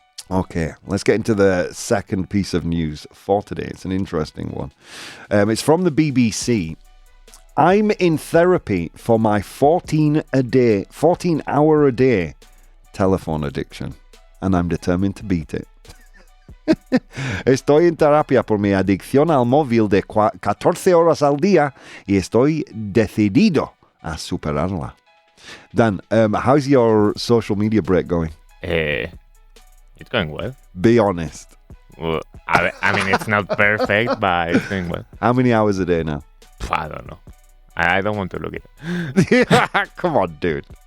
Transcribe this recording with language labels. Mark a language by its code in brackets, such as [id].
[en] Okay, let's get into the second piece of news for today. It's an interesting one. It's from the BBC. I'm in therapy for my 14-hour a day telephone addiction, and I'm determined to beat it. [es] Estoy en terapia por mi adicción al móvil de 14 horas al día y estoy decidido a superarla. [en] Dan, how's your social media break going? It's going well. Be honest. Well, I mean, it's not perfect, but it's going well. How many hours a day now? I don't know. I don't want to look at it. Come on, dude.